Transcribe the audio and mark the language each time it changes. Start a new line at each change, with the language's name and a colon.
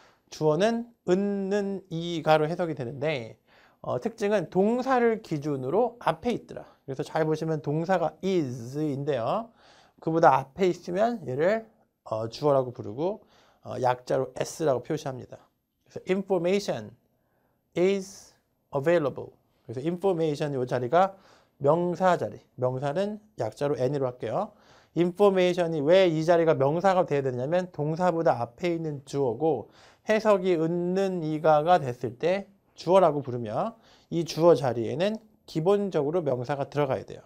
Korean: 주어는 은는 이가로 해석이 되는데 특징은 동사를 기준으로 앞에 있더라. 그래서 잘 보시면 동사가 is인데요. 그보다 앞에 있으면 얘를 주어라고 부르고 약자로 s라고 표시합니다. 그래서
English: information is available.
Korean: 그래서 information 이 자리가 명사 자리. 명사는 약자로 n으로 할게요. information이 왜 이 자리가 명사가 돼야 되냐면 동사보다 앞에 있는 주어고 해석이 은는 이가가 됐을 때 주어라고 부르며 이 주어 자리에는 기본적으로 명사가 들어가야 돼요.